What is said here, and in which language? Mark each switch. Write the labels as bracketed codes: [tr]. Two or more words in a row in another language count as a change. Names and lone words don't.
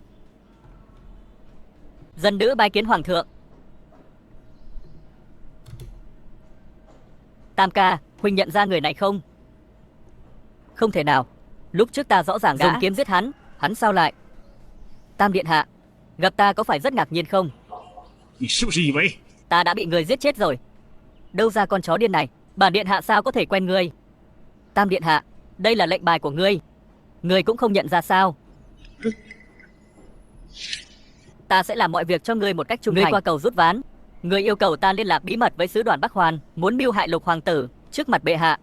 [vi] Dân nữ bái kiến hoàng thượng. Tam ca, huynh nhận ra người này không? Không thể nào. Lúc trước ta rõ ràng dùng kiếm giết hắn sao lại? Tam điện hạ, gặp ta có phải rất ngạc nhiên không? [zh] 你是不是以为 [vi] Ta đã bị người giết chết rồi. Đâu ra con chó điên này? Bản điện hạ sao có thể quen ngươi? Tam điện hạ, đây là lệnh bài của ngươi. Ngươi cũng không nhận ra sao? Ta sẽ làm mọi việc cho ngươi một cách trung thành. Ngươi qua cầu rút ván. Ngươi yêu cầu ta liên lạc bí mật với sứ đoàn Bắc Hoàn, muốn mưu hại Lục hoàng tử trước mặt bệ hạ.